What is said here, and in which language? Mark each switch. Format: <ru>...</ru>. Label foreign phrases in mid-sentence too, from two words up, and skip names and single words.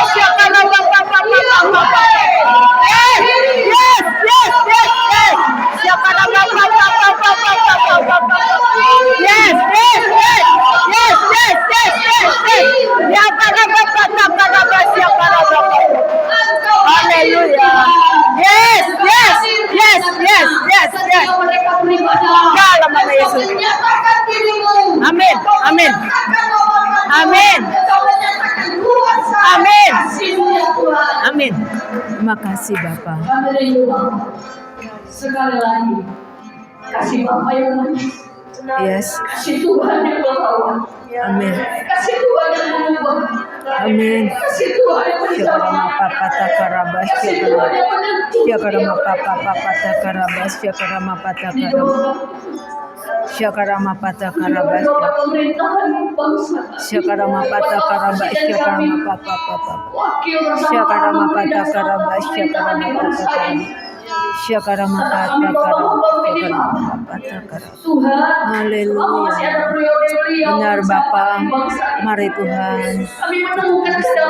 <id>Siapa nama Bapak?</id> <en>Yes. Yes. Yes. Yes. Yes.</en> <id>Siapa nama Bapak?</id> <en>Yes. Yes. Yes. Yes. Yes. Yes. Yes.</en> <id>Siapa nama Bapak? Siapa nama Bapak? Haleluya.</id> <en>Yes, yes, yes, yes, yes, yes.</en> <id>Dalam nama Yesus. Amin, amin. Amin. Amin. Amin. Terima kasih Bapak. Kami rindu Bapak. Sekali lagi, kasih Bapak yang manis.</id> <en>Yes.</en> <id>Kasih Tuhan yang berkawan. Amin. Kasih Tuhan yang mengubah. Amin. Kasih Tuhan yang Syakarama menjawab. papa takarabas Kasih Tuhan yang menentukan. Syakarama papa takarabas Syakarama takarabas Syakarama takarabas Doa pemerintahan bangsa. Syakarama takarabas Syakarama papa Wakil bersama Syakarama pemerintahan takarabas Syakarama bangsa ini. Syakarama takarabas Tuhan, Haleluya. masih ada periode beliau Benar bersama Bapa, bangsa ini. mari Tuhan. Kami menemukan kedamaian,</id>